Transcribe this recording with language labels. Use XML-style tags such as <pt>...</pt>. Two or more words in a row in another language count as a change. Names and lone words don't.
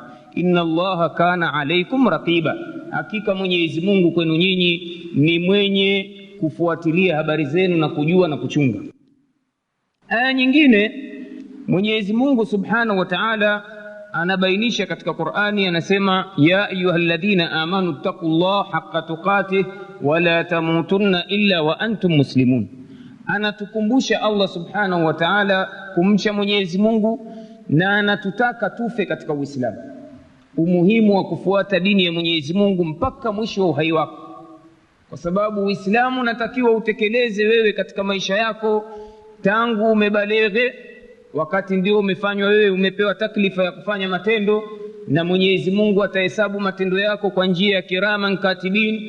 <ar>إن الله كان عليكم رقيبا,</ar> <sw>hakika Mwenyezi Mungu kwenu nyinyi ni mwenye kufuatilia habari zenu na kujua na kuchunga. Aya nyingine Mwenyezi Mungu</sw> <ar>سبحانه وتعالى</ar> <sw>anabainisha katika Qur'ani, anasema</sw> <ar>يا أيها الذين آمنوا اتقوا الله حق تقاته ولا تموتن إلا وأنتم مسلمون.</ar> <sw>Anatukumbusha Allah</sw> <ar>سبحانه وتعالى</ar> <sw>kumcha Mwenyezi Mungu, na anatutaka tufe katika Uislamu, umuhimu wa kufuata dini ya Mwenyezi Mungu mpaka mwisho wa uhai wako, kwa sababu Uislamu unatakiwa utekeleze wewe katika maisha yako tangu umebaleghe, wakati ndio umefanywa wewe, umepewa taklifa ya kufanya matendo, na Mwenyezi Mungu atahesabu matendo yako kwa njia ya</sw> <ar>كراما كاتبين.</ar>